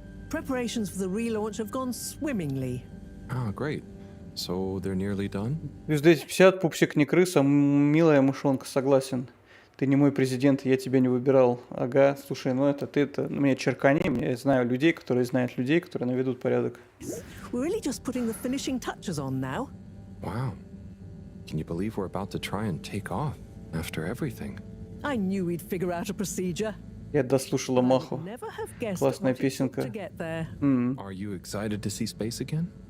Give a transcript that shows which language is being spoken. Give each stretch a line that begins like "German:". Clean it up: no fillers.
English: Preparations for the relaunch have gone swimmingly. Ah, great. So they're nearly done?
Russian: Плюс 250, Пупсик не крыса, милая мышонка, согласен. Ты не мой президент, я тебя не выбирал. Ага, слушай, ну это ты-то мне черкани, я знаю людей, которые знают людей, которые наведут порядок.
English: We're really just putting the finishing touches on now. Wow. Can you believe we're about to try and take off after everything? I knew we'd figure out a procedure.
Russian: Я дослушала Маху. Классная песенка.
English: Are you excited to see space again?